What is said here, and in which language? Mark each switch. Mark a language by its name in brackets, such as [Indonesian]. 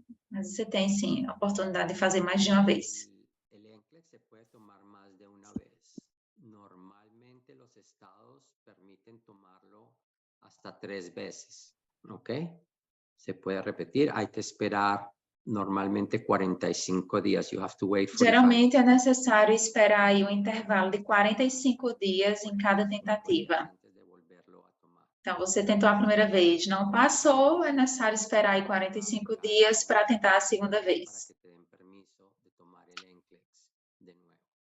[Portuguese] Mas você tem, sim, a oportunidade de fazer mais de uma vez. [Spanish] El NCLEX se puede tomar más de una vez. Normalmente los estados permiten tomarlo hasta 3 veces, ¿ok? Se puede repetir, hay que esperar normalmente 45 días. [English] You have to wait 45. [Portuguese] Geralmente é necessário esperar aí um intervalo de 45 dias em cada tentativa. [Spanish] Antes de volverlo a tomar. [Portuguese] Então, você tentou a primeira vez, não passou, é necessário esperar aí 45 dias para tentar a segunda [Spanish] Para [Portuguese] vez. [Spanish] que te den permiso de tomar el NCLEX de nuevo.